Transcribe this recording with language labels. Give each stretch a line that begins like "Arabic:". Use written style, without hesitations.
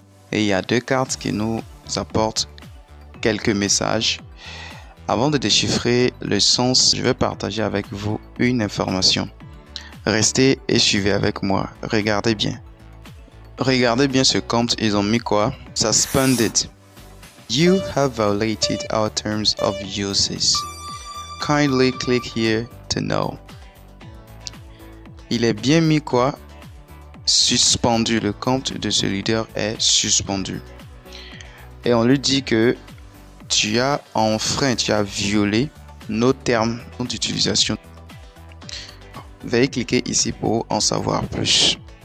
French: Et il y a deux cartes qui nous apportent quelques messages. Avant de déchiffrer le sens, je vais partager avec vous une information. Restez et suivez avec moi, regardez bien. Regardez bien ce compte, ils ont mis quoi?
English: Suspended. You have violated our terms of uses. Kindly click here to know.
French: Il est bien mis quoi? Suspendu. Le compte de ce leader est suspendu. Et on lui dit que tu as enfreint, tu as violé nos termes d'utilisation. Veuillez cliquer ici pour en savoir plus.